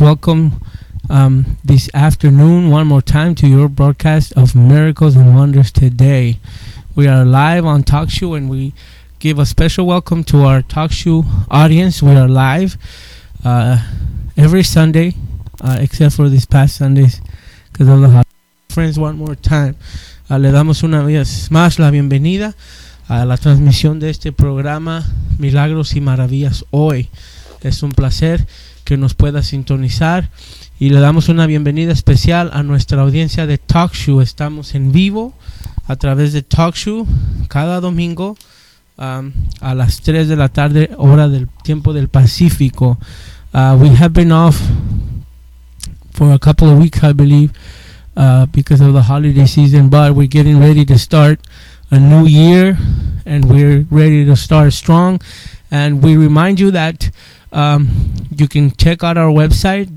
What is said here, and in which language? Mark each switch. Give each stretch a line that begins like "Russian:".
English: Welcome this afternoon one more time to your broadcast of Miracles and Wonders today. We are live on Talk Show, and we give a special welcome to our Talk Show audience. We are live every Sunday, except for this past Sundays, because of the holidays. Friends, one more time,
Spanish: le damos una vez más la bienvenida a la transmisión de este programa Milagros y Maravillas Hoy. Es un placer que nos pueda sintonizar y le damos una bienvenida especial a nuestra audiencia de Talk Show. Estamos en vivo a través de Talk Show cada domingo a las 3 de la tarde, hora del tiempo del Pacífico.
English: We have been off for a couple of weeks, I believe, because of the holiday season, but we're getting ready to start a new year, and we're ready to start strong. And we remind you that you can check out our website.